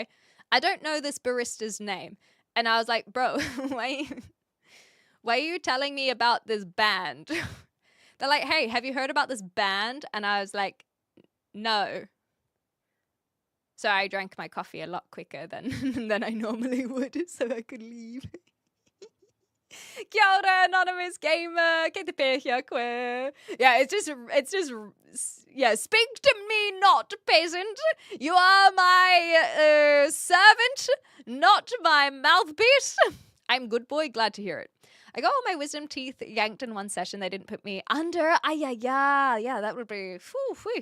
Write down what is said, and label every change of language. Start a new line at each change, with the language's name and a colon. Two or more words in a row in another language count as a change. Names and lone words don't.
English: I don't know this barista's name. And I was like, bro, why are you telling me about this band? They're like, hey, have you heard about this band? And I was like, no. So I drank my coffee a lot quicker than I normally would, so I could leave.
Māori: Kia ora,
English: anonymous gamer.
Māori: Kei te pēhia koe.
English: Yeah, it's just, yeah, speak to me, not peasant. You are my servant, not my mouthpiece. I'm good boy, glad to hear it. I got all my wisdom teeth yanked in one session. They didn't put me under. Yeah, that would be, whew.